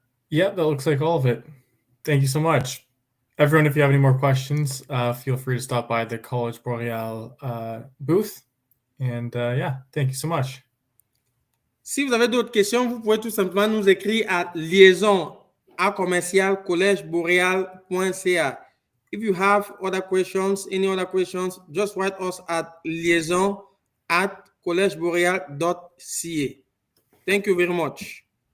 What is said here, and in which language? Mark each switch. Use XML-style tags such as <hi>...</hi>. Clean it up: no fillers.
<en>Yeah, that looks like all of it. Thank you so much. Everyone, if you have any more questions, feel free to stop by the Collège Boréal booth. And yeah, thank you so much.</en> <fr>Si vous avez d'autres questions, vous pouvez tout simplement nous écrire à liaison@collegeboreal.ca.</fr> <en>If you have other questions, any other questions, just write us at liaison@collegeboreal.ca. Thank you very much.</en>